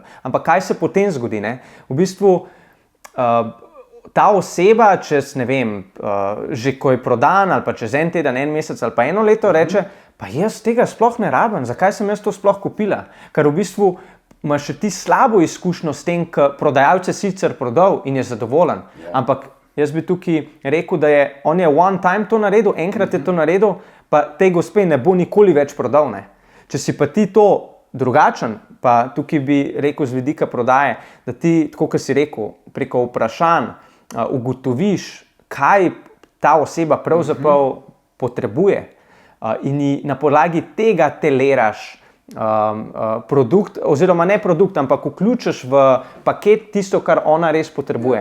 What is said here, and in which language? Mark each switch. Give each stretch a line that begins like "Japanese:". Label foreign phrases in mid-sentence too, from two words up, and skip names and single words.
Slovenian: Ampak kaj se potem zgodi? V bistvu ta oseba čez, ne vem, že ko je prodan ali pa čez en teden, en mesec ali pa eno leto reče, pa jaz tega sploh ne rabim, zakaj sem jaz to sploh kupila? Ker v bistvu imaš še ti slabo izkušnjo s tem, ker prodajalce sicer prodal in je zadovoljen, ampak jaz bi tukaj rekel, da on je
English: one time
Slovenian: to naredil, enkrat je to naredil, pa tej gospe ne bo nikoli več prodal. Če si pa ti to drugačen, pa tukaj bi rekel z vidika prodaje, da ti, tako kot si rekel, preko vprašanj ugotoviš, kaj ta oseba pravzaprav potrebuje in na podlagi tega teleraš produkt, oziroma ne produkt, ampak vključiš v paket tisto, kar ona res potrebuje.